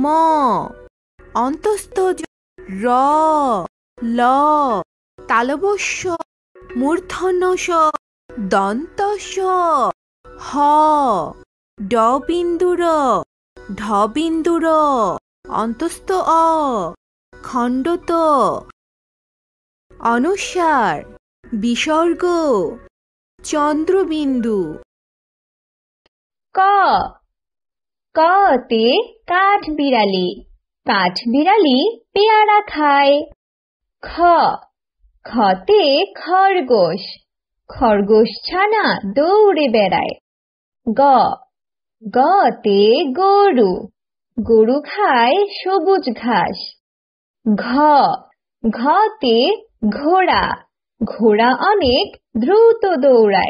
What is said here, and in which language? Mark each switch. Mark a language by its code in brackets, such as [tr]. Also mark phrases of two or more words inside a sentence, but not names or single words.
[bn] অন্তস্থ জ র ল তালবস্য মূর্ধন্য স দন্ত স হ ড বিন্দুর ঢ বিন্দুর অন্তস্থ অ খণ্ডত অনুস্বার বিসর্গ চন্দ্রবিন্দু। ক কতে কাঠ বিড়ালি, কাঠ বিড়ালি পেয়ারা খায়। খ খতে খরগোশ, খরগোশ ছানা দৌড়ে বেড়ায়। গ গতে গরু, গরু খায় সবুজ ঘাস। ঘ ঘতে ঘোড়া, ঘোড়া অনেক দ্রুত দৌড়ায়।